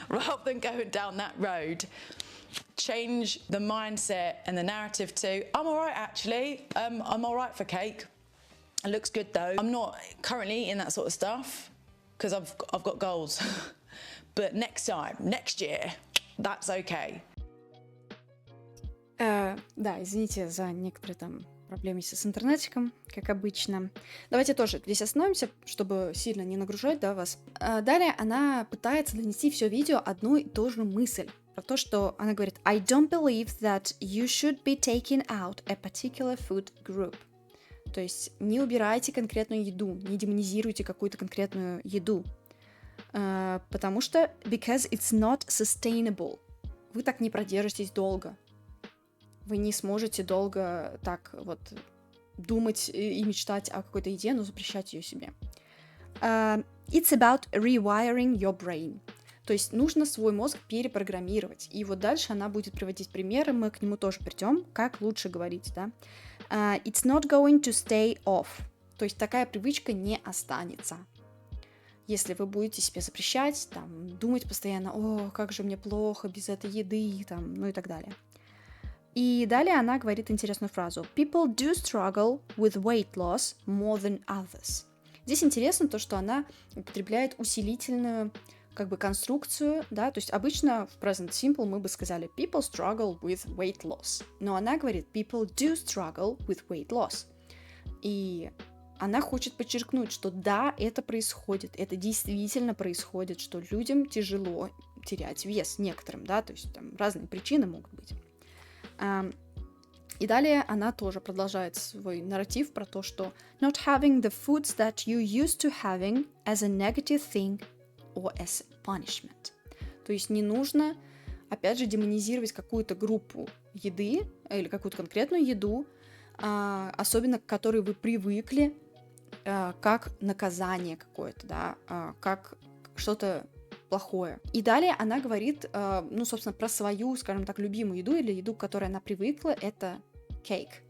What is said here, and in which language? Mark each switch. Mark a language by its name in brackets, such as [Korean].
[English] Rather than going down that road, change the mindset and the narrative to, I'm all right actually, I'm all right for cake. It looks good though. I'm not currently eating that sort of stuff because I've got goals. But next time, next year, that's okay. [Russian] Да, извините за некоторые там проблемы с интернетиком, как обычно. Давайте тоже здесь остановимся, чтобы сильно не нагружать, да, вас. Далее она пытается донести все видео одну и ту же мысль. Про то, что она говорит [English] I don't believe that you should be taking out a particular food group. [Russian] То есть не убирайте конкретную еду, не демонизируйте какую-то конкретную еду. Потому что [English] because it's not sustainable. [Russian] Вы так не продержитесь долго. Вы не сможете долго так вот думать и мечтать о какой-то еде, но запрещать ее себе. [English] It's about rewiring your brain. [Russian] То есть нужно свой мозг перепрограммировать. И вот дальше она будет приводить примеры, мы к нему тоже придем, как лучше говорить, да. [English] It's not going to stay off. [Russian] То есть такая привычка не останется. Если вы будете себе запрещать, там, думать постоянно, о, как же мне плохо без этой еды, там, ну и так далее. И далее она говорит интересную фразу. [English] People do struggle with weight loss more than others. [Russian] Здесь интересно то, что она употребляет усилительную как бы конструкцию, да, то есть обычно в present simple мы бы сказали [English] people struggle with weight loss, [Russian] но она говорит [English] people do struggle with weight loss. [Russian] И она хочет подчеркнуть, что да, это происходит, это действительно происходит, что людям тяжело терять вес некоторым, да, то есть там разные причины могут быть. И далее она тоже продолжает свой нарратив про то, что [English] not having the foods that you used to having as a negative thing or as punishment. [Russian] То есть не нужно, опять же, демонизировать какую-то группу еды или какую-то конкретную еду, особенно к которой вы привыкли, как наказание какое-то, да, как что-то плохое. И далее она говорит, ну, собственно, про свою, скажем так, любимую еду или еду, к которой она привыкла, это кейк.